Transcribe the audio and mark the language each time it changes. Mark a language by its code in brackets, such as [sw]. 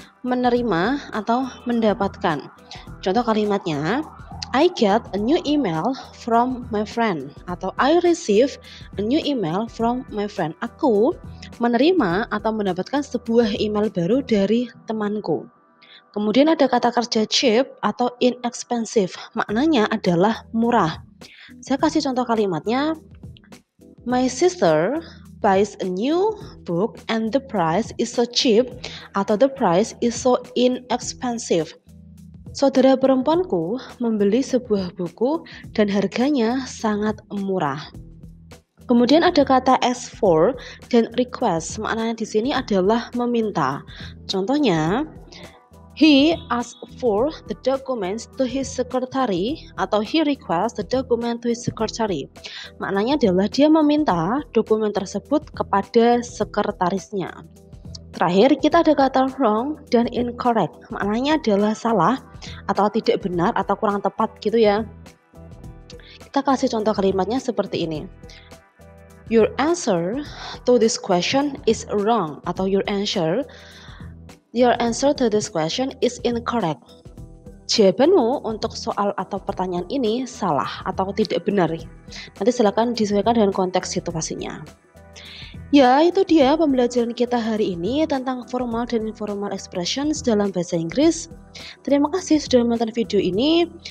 [id] menerima atau mendapatkan. Contoh kalimatnya, [en] I get a new email from my friend atau I receive a new email from my friend. [id] Aku menerima atau mendapatkan sebuah email baru dari temanku. Kemudian ada kata kerja cheap atau inexpensive. Maknanya adalah murah. Saya kasih contoh kalimatnya. [en] My sister buys a new book and the price is so cheap atau the price is so inexpensive. [id] Saudara perempuanku membeli sebuah buku dan harganya sangat murah. Kemudian ada kata ask for dan request. Maknanya di sini adalah meminta. Contohnya, [en] he asked for the documents to his secretary atau he requests the document to his secretary. [id] Maknanya adalah dia meminta dokumen tersebut kepada sekretarisnya. Terakhir kita ada kata wrong dan incorrect. Maknanya adalah salah atau tidak benar atau kurang tepat gitu ya. Kita kasih contoh kalimatnya seperti ini. [en] Your answer to this question is wrong atau your answer to this question is incorrect. [id] Jawabanmu untuk soal atau pertanyaan ini salah atau tidak benar. Nanti silakan disesuaikan dengan konteks situasinya. Ya, itu dia pembelajaran kita hari ini tentang formal dan informal expressions dalam bahasa Inggris. Terima kasih sudah menonton video ini.